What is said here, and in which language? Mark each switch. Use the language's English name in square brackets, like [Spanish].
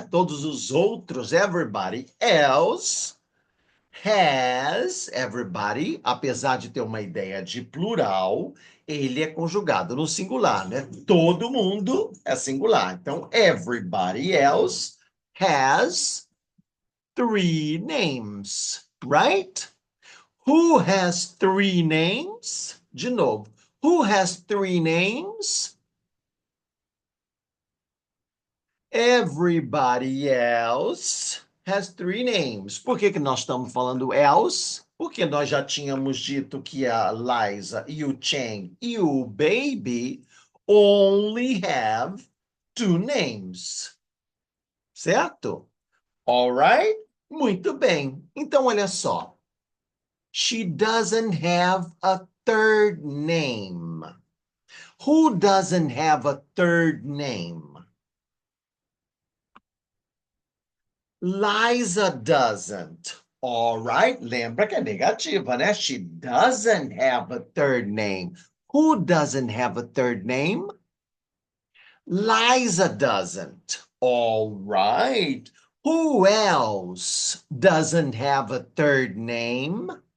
[Portuguese] Todos os outros, [English] everybody else has, [Portuguese] everybody, apesar de ter uma ideia de plural, ele é conjugado no singular, né? Todo mundo é singular. [English] Então, everybody else has three names, right? Who has three names? [Portuguese] De novo. [English] Who has three names? Everybody else has three names. [Portuguese] Por que que nós estamos falando else? Porque nós já tínhamos dito que a Liza e o Chang e o Baby [English] only have two names. [Portuguese] Certo? [English] All right? [Portuguese] Muito bem. Então, olha só. [English] She doesn't have a third name. Who doesn't have a third name? Liza doesn't. All right, [Portuguese] lembra que é negativa, né? [English] She doesn't have a third name. Who doesn't have a third name? Liza doesn't. All right. Who else doesn't have a third name?